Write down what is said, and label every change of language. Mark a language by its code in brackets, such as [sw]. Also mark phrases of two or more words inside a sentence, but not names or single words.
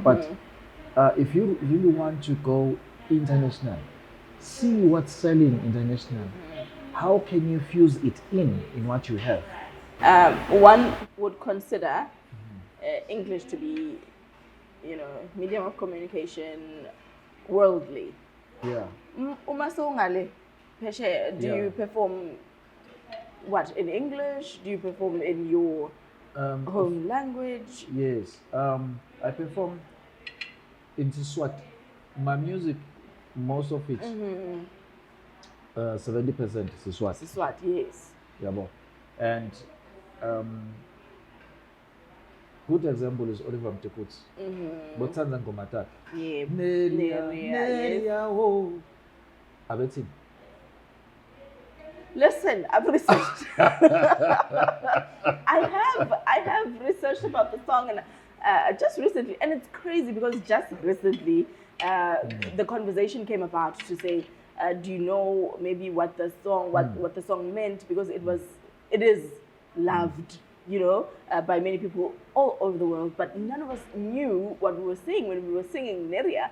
[en] But if you really want to go international, see what's selling international. How can you fuse it in what you have? One would consider English to be, medium of communication, worldly. Yeah. [ss] Uma sewungale phesheya, [en] do Yeah. you perform what in English? Do you perform in your home language? Yes. I perform in Siswati. My music, most of it, 70% Siswati. Siswati, yes. [ss] Yabo. [en] And good example is Oliver Mtekutsi. [ss] Botsanza ngoma takhe. [en] Yeah. Nelia, yes. [ss] oh. Abethi. [en] Listen, I've researched. I have researched about the song and just recently, and it's crazy because just recently the conversation came about to say, do you know maybe what the song meant, because it is loved, by many people all over the world, but none of us knew what we were saying when we were singing Neria.